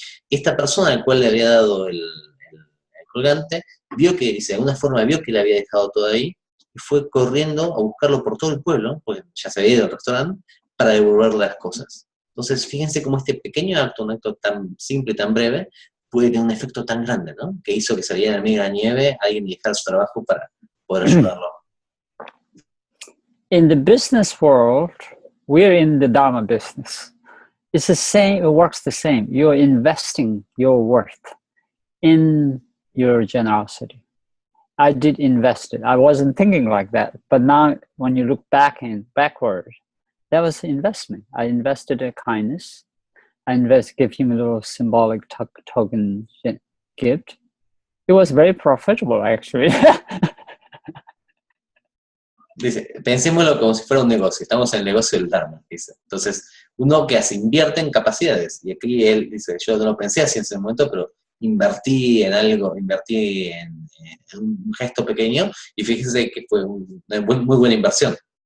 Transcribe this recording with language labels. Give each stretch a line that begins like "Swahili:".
Spanish: Y esta persona al cual le había dado el colgante, vio que, de alguna forma vio que le había dejado todo ahí, y fue corriendo a buscarlo por todo el pueblo, porque ya se había ido al restaurante, para devolverle las cosas. Entonces, fíjense cómo este pequeño acto, un acto tan simple, tan breve, puede tener un efecto tan grande, ¿no? Que hizo que saliera en medio de la nieve alguien y dejara su trabajo para poder ayudarlo.
English: In the business world, we're in the Dharma business. It's the same, it works the same. You're investing your worth in your generosity. I did invest it. I wasn't thinking like that. But now when you look backward, that was investment. I invested in kindness. I give him a little symbolic token gift. It was very profitable, actually.
Spanish: Dice, pensémoslo como si fuera un negocio. Estamos en el negocio del Dharma, dice. Entonces, uno que invierte en capacidades. Y aquí él dice, yo no lo pensé así en ese momento, pero invertí en algo, invertí en un gesto pequeño, y fíjense que fue una muy buena inversión.